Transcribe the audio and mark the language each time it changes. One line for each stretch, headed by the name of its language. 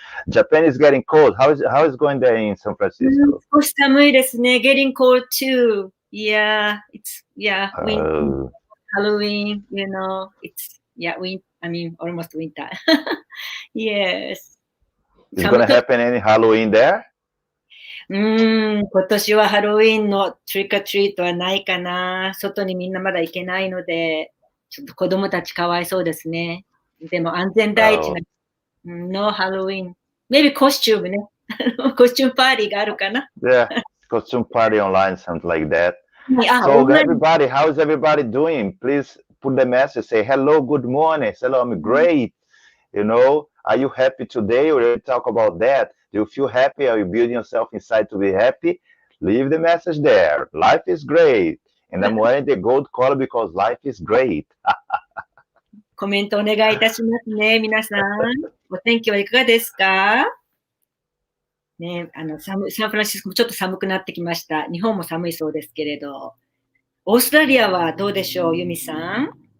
English: Japan is getting cold. How is going there in San Francisco?
Japanese: 少し寒いですね。
English: Getting cold too. Yeah, Halloween, it's, almost winter. Yes. Is going to happen any Halloween there?
Japanese: 今年はハロウィンのトリックアトリートはないかな。外にみんなまだ行けないので、ちょっと子供たちかわいそうですね。でも安全第一な、
English: No Halloween. Maybe costume ね。
Japanese: コスチュームパーティーがあるかな。
English: Yeah, costume party online, something like that. So everybody, how is everybody doing? Please put the message, say hello, good morning. Hello, I'm great. Are you happy today? We're going to talk about that. Do you feel happy? Are you building yourself inside to be happy? Leave the message there. Life is great. And I'm wearing the gold color because life is great.
Japanese: コメントお願いいたしますね、皆さん。お天気はいかがですか？ね、サンフランシスコもちょっと寒くなってきました。日本も寒いそうですけれど。オーストラリアはどうでしょう、ユミさん？